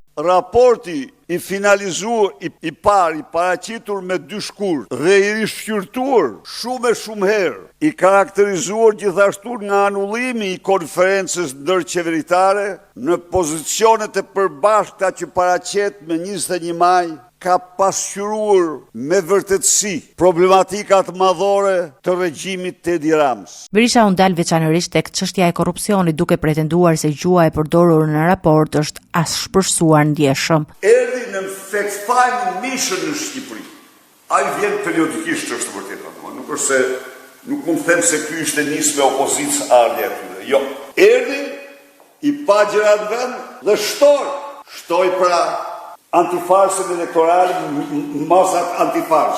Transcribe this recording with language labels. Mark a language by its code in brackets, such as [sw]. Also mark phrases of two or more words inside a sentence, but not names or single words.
[sq] Raporti i finalizuar, i paraqitur me 2 shkurt dhe i rishqyrtuar shumë herë, i karakterizuar gjithashtu nga anullimi i konferencës ndërqeveritare në pozicionet e përbashkëta që paraqet me 21 maj, ka pasqyruar me vërtetësi problematikat madhore të regjimit të Edi Ramës. Berisha u ndal veçanërisht tek çështja e korrupsionit, duke pretenduar se gjuha e përdorur në raport është as shpërsuar ndjeshëm. Erdhi në [en] fact-finding mission [sq] në Shqipëri. Ai vjen periodikisht është vërtet atë. Nuk është se nuk mund të them se ky ishte nisme opozicë ardhi aty. Jo. Erdhi i pa gjëra në vend dhe shtoi pra antifarsën elektorale, masat antifars.